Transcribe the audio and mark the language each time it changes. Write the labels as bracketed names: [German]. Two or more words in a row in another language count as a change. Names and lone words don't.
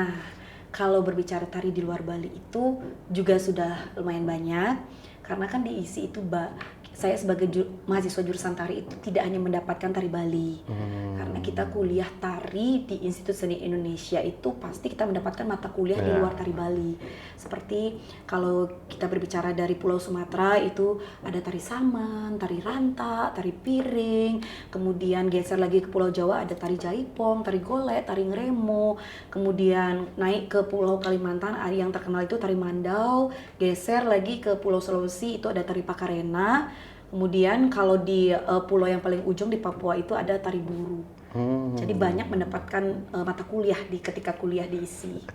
[Indonesian] Nah, kalau berbicara tari di luar Bali itu juga sudah lumayan banyak, karena kan diisi itu saya sebagai mahasiswa jurusan tari itu tidak hanya mendapatkan tari Bali, karena kita kuliah tari di Institut Seni Indonesia itu pasti kita mendapatkan mata kuliah di luar tari Bali. Seperti kalau kita berbicara dari Pulau Sumatera itu ada tari saman, tari ranta, tari piring, kemudian geser lagi ke Pulau Jawa ada tari jaipong, tari golek, tari ngremo, kemudian naik ke Pulau Kalimantan yang terkenal itu tari mandau, geser lagi ke Pulau Sulawesi itu ada tari pakarena. Kemudian kalau di pulau yang paling ujung di Papua itu ada tari buru. Jadi banyak mendapatkan mata kuliah ketika kuliah diisi.